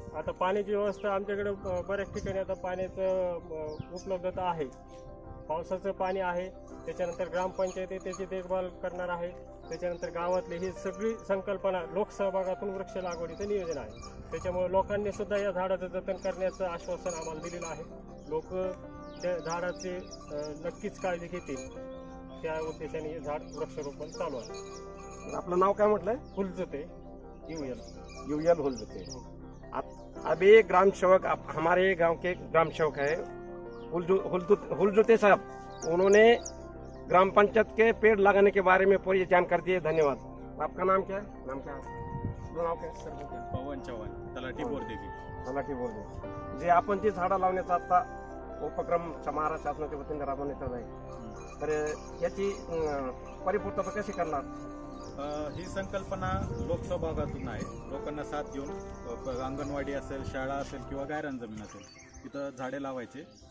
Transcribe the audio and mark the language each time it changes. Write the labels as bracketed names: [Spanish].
[Marathi] आता पाण्याची व्यवस्था आमच्याकडे बऱ्याच ठिकाणी आता पाण्याचं उपलब्धता आहे, पावसाचं पाणी आहे, त्याच्यानंतर ग्रामपंचायत त्याची देखभाल करणार आहे, त्याच्यानंतर गावातली ही सगळी संकल्पना लोकसहभागातून वृक्ष लागवडीचं नियोजन आहे। त्याच्यामुळे लोकांनी सुद्धा या झाडाचं जतन करण्याचं आश्वासन आम्हाला दिलेलं आहे। लोक त्या झाडाचे नक्कीच काळजी घेतील, त्या उद्देशाने हे झाड वृक्षारोपण चालू आहे। आपलं नाव काय म्हटलंय? हुलजते यूएल हुलजते। [Hindi] अभी ग्राम सेवक हमारे गांव के ग्राम सेवक है हुलजुते साहब, उन्होंने ग्राम पंचायत के पेड़ लगाने के बारे में पूरी जानकारी दी है। धन्यवाद। आपका नाम क्या है? नाम क्या है? [Marathi] नाव काय? [Hindi] पवन चव्हाण, तलाठी बोरदेवी। तलाठी बोरदेवी। [Marathi] जे आपण जे झाडं लावण्याचा आता उपक्रम महाराष्ट्र शासनाच्या वतीने राबवण्यात येत आहे, तर याची परिपूर्तता कशी करणार? ही संकल्पना लोकसहभागातून आहे। लोकांना साथ देऊन अंगणवाडी असेल, शाळा असेल किंवा गायरान जमीन असेल तिथं झाडे लावायचे।